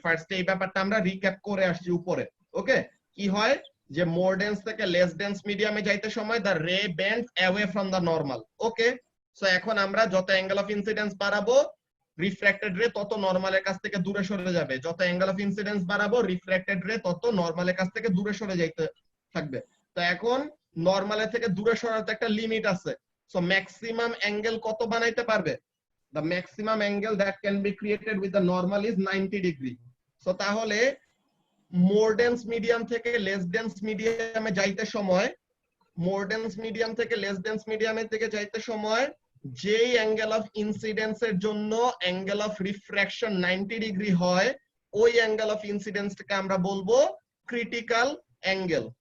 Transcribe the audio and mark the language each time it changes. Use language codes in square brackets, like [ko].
[bn] First এই ব্যাপারটা আমরা রিক্যাপ করে আসছি উপরে। ওকে, কি হয় যে মোর ডেন্স থেকে লেস ডেন্স মিডিয়ামে যাইতে সময় [en] The ray bend away from the normal. [bn] Okay, so এখন আমরা যত অ্যাঙ্গেল অফ ইনসিডেন্স বাড়াবো রিফ্র্যাক্টেড রে তত নরমালের কাছ থেকে দূরে সরে যাবে, যত অ্যাঙ্গেল অফ ইনসিডেন্স বাড়াবো রিফ্র্যাক্টেড রে তত নরমালের কাছ থেকে দূরে সরে যাইতে থাকবে। তো এখন নরমালের থেকে দূরে সরাতে একটা লিমিট আছে। সো ম্যাক্সিমাম অ্যাঙ্গেল কত বানাইতে পারবে, [en] the maximum angle that can be created with the normal is 90 degree. [bn] So তাহলে more dense medium থেকে less dense medium এ যাইতে সময়, more dense medium থেকে less dense medium এর দিকে যাইতে সময় যেই অ্যাঙ্গেল অফ ইনসিডেন্স এর জন্য অ্যাঙ্গেল অফ রিফ্র্যাকশন 90 ডিগ্রি হয়, ওই অ্যাঙ্গেল অফ ইনসিডেন্সটাকে আমরা বলবো ক্রিটিক্যাল অ্যাঙ্গেল।